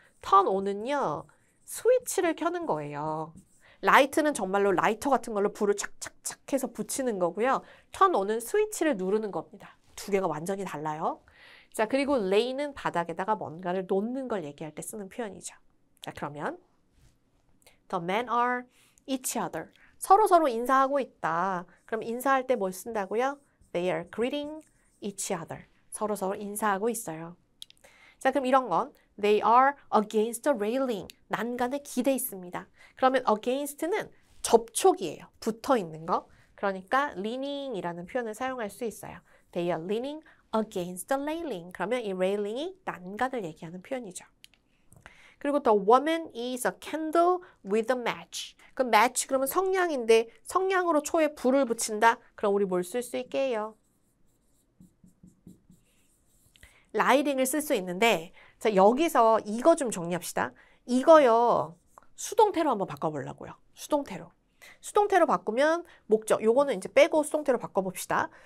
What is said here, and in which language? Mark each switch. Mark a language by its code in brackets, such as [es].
[ko] turn on은요. 스위치를 켜는 거예요. 라이트는 정말로 라이터 같은 걸로 불을 착착착 해서 붙이는 거고요. turn on은 스위치를 누르는 겁니다. 두 개가 완전히 달라요. 자, 그리고 lay는 바닥에다가 뭔가를 놓는 걸 얘기할 때 쓰는 표현이죠. 자, 그러면 [en] The men are each other. [ko] 서로 인사하고 있다. 그럼 인사할 때 뭘 쓴다고요? [en] They are greeting each other. [ko] 서로 인사하고 있어요. 자, 그럼 이런 건 [en] They are against the railing. [ko] 난간에 기대 있습니다. 그러면 against는 접촉이에요. 붙어 있는 거. 그러니까 leaning이라는 표현을 사용할 수 있어요. [en] They are leaning against the railing. [ko] 그러면 이 railing이 난간을 얘기하는 표현이죠. 그리고 [en] the woman is a candle with a match. [ko] 그 match 그러면 성냥인데 성냥으로 초에 불을 붙인다. 그럼 우리 뭘 쓸 수 있게 해요? lighting을 쓸 수 있는데 자, 여기서 이거 좀 정리합시다. 이거요. 수동태로 한번 바꿔보려고요. 수동태로 바꾸면 목적, 요거는 이제 빼고 수동태로 바꿔봅시다.